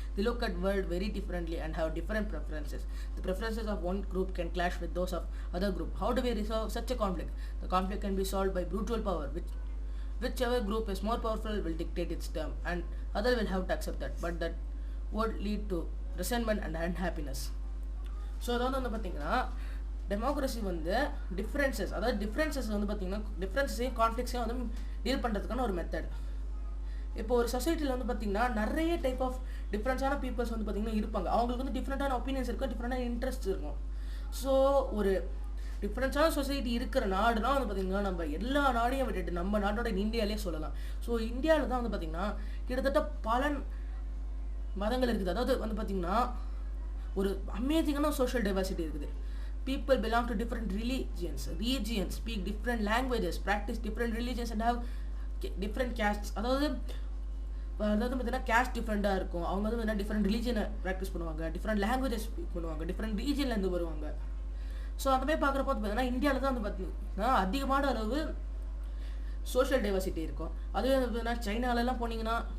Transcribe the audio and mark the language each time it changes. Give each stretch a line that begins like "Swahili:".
English: They look at world very differently and have different preferences. The preferences of one group can clash with those of other group. How do we resolve such a conflict? The conflict can be solved by brutal power, whichever group is more powerful will dictate its term, and other will have to accept that. But that would lead to resentment and unhappiness.
Tamil: So அதாவது வந்து பார்த்தீங்கன்னா democracy வந்து differences, அதாவது differences வந்து பார்த்தீங்கன்னா டிஃப்ரென்சஸையும் கான்ஃப்ளிக்ஸையும் வந்து deal பண்ணுறதுக்கான ஒரு மெத்தட். இப்போ ஒரு சொசைட்டியில் வந்து பார்த்தீங்கன்னா நிறைய டைப் ஆஃப் டிஃப்ரெண்ட்ஸான பீப்புள்ஸ் வந்து பார்த்தீங்கன்னா இருப்பாங்க. அவங்களுக்கு வந்து டிஃப்ரெண்ட்டான ஒப்பீனியன்ஸ் இருக்கும், டிஃப்ரெண்டான இன்ட்ரெஸ்ட் இருக்கும். ஸோ ஒரு டிஃப்ரெண்ட்ஸான சொசைட்டி இருக்கிற நாடுனா வந்து பார்த்திங்கன்னா நம்ம எல்லா நாடையும் விட்டுட்டு நம்ம நாட்டோட இந்தியாவிலே சொல்லலாம். ஸோ இந்தியாவில் தான் வந்து பார்த்திங்கன்னா கிட்டத்தட்ட பல மதங்கள் இருக்குது. அதாவது வந்து பார்த்திங்கன்னா ஒரு அமேசிங்கான சோஷியல் டைவர்சிட்டி இருக்குது.
English: People belong to different regions, speak different languages, practice different religions and have different castes.
Tamil: அதாவது பார்த்தீங்கன்னா கேஸ்ட் டிஃப்ரெண்ட்டாக இருக்கும். அவங்க வந்து பார்த்தீங்கன்னா டிஃப்ரெண்ட் ரிலீஜனை ப்ராக்டிஸ் பண்ணுவாங்க, டிஃப்ரெண்ட் லாங்குவேஜஸ் ஸ்பீக் பண்ணுவாங்க, டிஃப்ரெண்ட் ரீஜன்லேருந்து வருவாங்க. ஸோ அந்த மாதிரி பார்க்குறப்போ பார்த்தீங்கன்னா இந்தியாவில் தான் வந்து பார்த்தீங்கன்னா அதிகமான அளவு சோஷியல் டைவர்சிட்டி இருக்கும். அதுவே வந்து பார்த்தீங்கன்னா சைனாலெல்லாம் போனீங்கன்னா